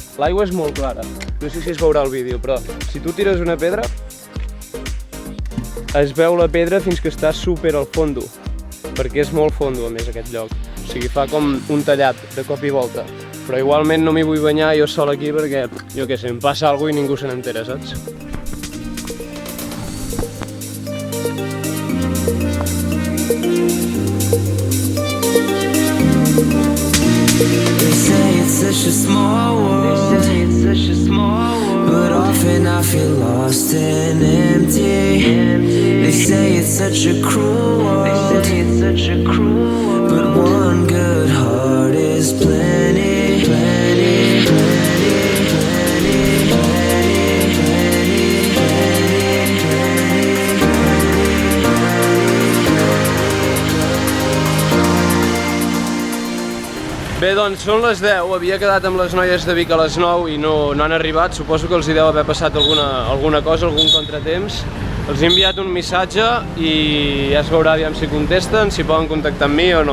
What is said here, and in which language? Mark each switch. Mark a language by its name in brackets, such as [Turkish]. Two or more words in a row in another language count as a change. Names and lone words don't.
[Catalan] L'aigua és molt clara, no sé si es veurà el vídeo, però si tu tires una pedra es veu la pedra fins que està super al fondo, perquè és molt fondo a més aquest lloc, o sigui fa com un tallat de cop i volta, però igualment no m'hi vull banyar jo sol aquí perquè, jo què sé, em passa alguna cosa i ningú se n'entera, saps? [English] They say it's such a small world, but often I feel lost and empty. They say it's such a cruel world, but one good heart is plenty, plenty, plenty, plenty, plenty, plenty, plenty, [Catalan] Bé, doncs són les 10, havia quedat amb les noies de Vic a les 9 i no han arribat, suposo que els hi deu haver passat alguna cosa, algun contratemps. Els he enviat un missatge i ja es veurà aviam si contesten, si poden contactar amb mi o no.